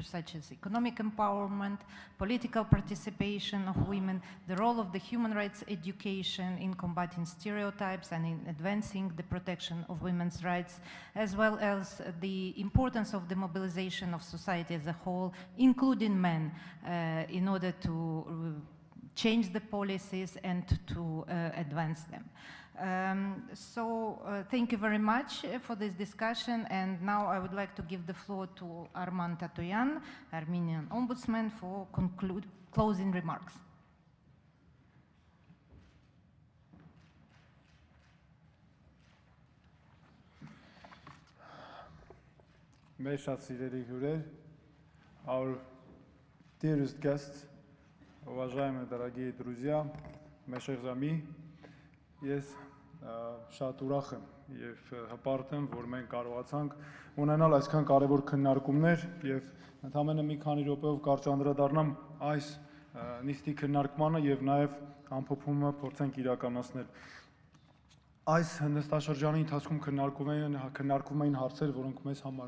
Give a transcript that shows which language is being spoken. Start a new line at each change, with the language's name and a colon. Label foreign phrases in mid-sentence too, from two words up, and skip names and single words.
English: such as economic empowerment, political participation of women, the role of the human rights education in combating stereotypes and in advancing the protection of women's rights, as well as the importance of the mobilization of society as a whole, including men, in order to change the policies and to advance them. Thank you very much for this discussion, and now I would like to give the floor to Arman Tatoyan, Armenian Ombudsman, for closing remarks.
Armenian: Մեր շատ սիրելի հյուրեր,
English: our dearest guests,
Russian: уважаемые дорогие друзья,
French: mes chers amis,
Armenian: ես շատ ուրախ եմ եւ հպարտ եմ, որ մենք կարողացանք ունենալ այսքան կարեւոր քննարկումներ եւ ընդհանրապես մի քանի րոպեով կարճ անդրադառնամ այս նիստի քննարկմանը եւ նաեւ ամփոփումը փորձենք իրականացնել։ Այս նստաշրջանի ընթացքում քննարկվում էին հարցեր, որոնք մեզ համար